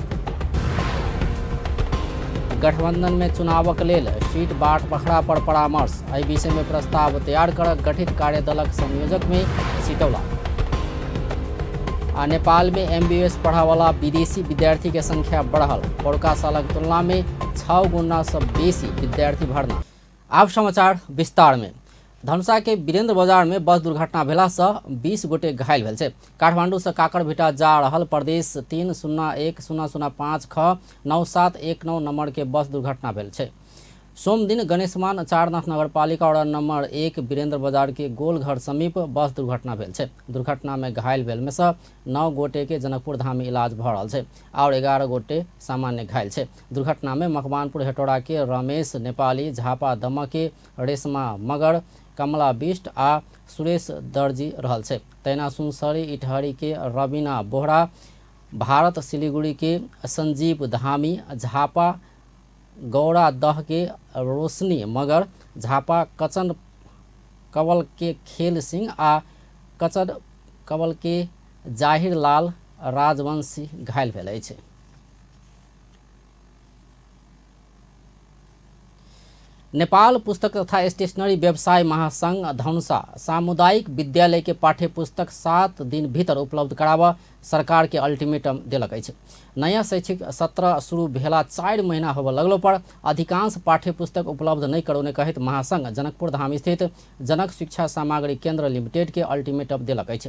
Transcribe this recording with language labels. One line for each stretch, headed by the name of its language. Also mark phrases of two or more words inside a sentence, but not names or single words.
Maithili: गठबंधन में चुनावक लेल सीट बाट पखड़ा पर परामर्श, एहि विषय में प्रस्ताव तैयार कर गठित कार्यदलक संयोजक में सिटौला। आ नेपाल में MBBS पढ़ा वाला विदेशी विद्यार्थी के संख्या बढ़ल, पौरका सालक तुलना में 6 गुना से बेसी विद्यार्थी भरना। अब समाचार विस्तार में। धनुषा के वीरेंद्र बाजार में बस दुर्घटना भेला से 20 गोटे घायल भेल छै। काठमांडू से काकरभिटा जा रहल प्रदेश 301005 ख 9719 नंबर के बस दुर्घटना भेल छै। सोम दिन गणेशमान चारनाथ नगरपालिका वड़ा नंबर 1 वीरेंद्र बाजार के गोलघर समीप बस दुर्घटना भेल छै। दुर्घटना में घायल भेल में से 9 गोटे के जनकपुर धाम में इलाज भ रहल छै और 11 गोटे सामान्य घायल छै। दुर्घटना में मकवानपुर हेटौड़ा के रमेश नेपाली, झापा दम के रेशमा मगर, कमला बिष्ट आ सुरेश दर्जी रहल छै। तैना सुनसरी इटहरी के रवीना बोहरा, भारत सिलीगुड़ी के संजीव धामी, झापा गौड़ा दह के रोशनी मगर, झापा कचन कवल के खेल सिंह आ कचन कवल के जाहिर लाल राजवंशी घायल भेल अछि। नेपाल पुस्तक तथा स्टेशनरी व्यवसाय महासंघ धनुषा सामुदायिक विद्यालय के पाठ्य पुस्तक 7 दिन भीतर उपलब्ध कराबा सरकार के अल्टीमेटम दिलक अछि। नया शैक्षिक सत्र शुरू भेला 4 महीना होबे लगलो पर अधिकांश पाठ्य पुस्तक उपलब्ध नहीं करौने कहित महासंघ जनकपुर धाम स्थित जनक शिक्षा सामग्री केंद्र लिमिटेड के अल्टीमेटम दिलक अछि।